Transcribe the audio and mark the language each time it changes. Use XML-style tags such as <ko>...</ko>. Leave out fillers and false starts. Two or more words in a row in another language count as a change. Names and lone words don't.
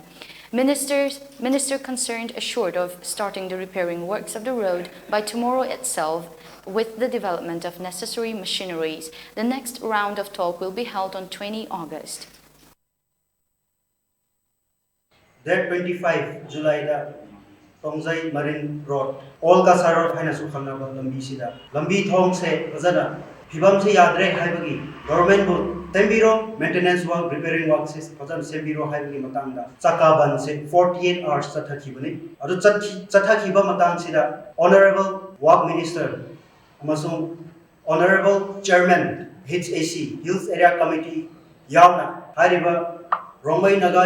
<en>Minister concerned assured of starting the repairing works of the road by tomorrow itself with the development of necessary machineries. The next round of talk will be held on 20 August.</en> <mni>Date 25 July da Tongzai Marine Road All Kasar Road haina su khangnaba lambi sida lambi thong se fazana phibam se yadre haibagi government bu tembiro</mni> <en>maintenance work repairing work</en> <mni>se fazan sembiro haibagi matangda chakaban se 48 hours chathakibani adu chathakiba matang sida</mni> <en>honorable work minister</en> <mni>amasung</mni> <en>honorable chairman HAC Youth Area Committee</en> <mni>yauna hariba Rongmei Naga</mni>